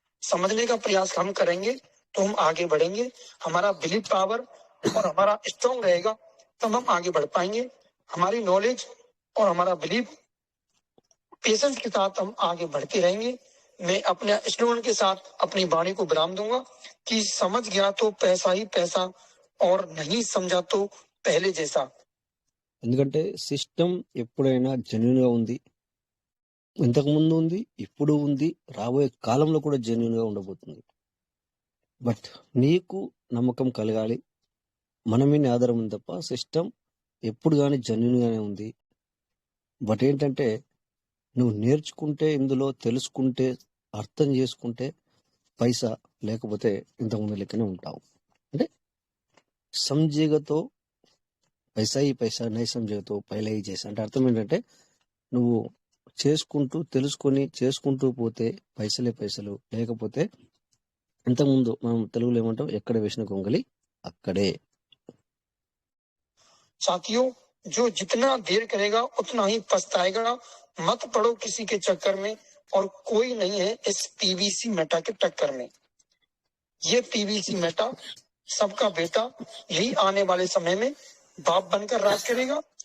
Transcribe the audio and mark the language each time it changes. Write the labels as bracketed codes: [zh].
[hi] समझने का प्रयास हम करेंगे तो हम आगे बढ़ेंगे। हमारा बिलीव पावर और हमारा स्ट्रॉन्ग रहेगा तब हम आगे बढ़ पाएंगे। हमारी नॉलेज और हमारा बिलीव पेशेंस के साथ हम आगे बढ़ते रहेंगे। मैं अपने स्लोगन के साथ अपनी वाणी को विराम दूंगा कि समझ गया तो पैसा ही पैसा और नहीं समझा तो पहले जैसा। [te] ఎందుకంటే సిస్టమ్ ఎప్పుడైనా జెన్యున్ గా ఉంది, ఇంతకు ముందు ఉంది, ఇప్పుడు ఉంది, రాబోయే కాలంలో కూడా జెన్యున్ గా ఉండబోతుంది. బట్ నీకు నమ్మకం కలగాలి, మన మీద ఆధారం ఉంది తప్ప సిస్టమ్ ఎప్పుడు కానీ జెన్యున్ గానే ఉంది. బట్ ఏంటంటే నువ్వు నేర్చుకుంటే, ఇందులో తెలుసుకుంటే, అర్థం చేసుకుంటే పైసా, లేకపోతే ఇంతకుముందు లెక్కనే ఉంటావు. అంటే [hi] సంజేగతో పైసా ఈ పైసా, నై సంజేగతో పైలా ఈ చేసా [te] అంటే అర్థం ఏంటంటే నువ్వు చేసుకుంటూ తెలుసుకొని చేసుకుంటూ పోతే పైసలే పైసలు, లేకపోతే ఇంతకుముందు మనం తెలుగులో ఏమంటాం, ఎక్కడ వేసిన గొంగలి అక్కడే. [hi] साथियों, जो जितना देर करेगा उतना ही पछताएगा। मत पड़ो किसी के चक्कर में और कोई नहीं है इस पीवीसी मेटा के टक्कर में। ये पीवीसी मेटा सबका बेटा यही आने वाले समय में बाप बनकर राज करेगा।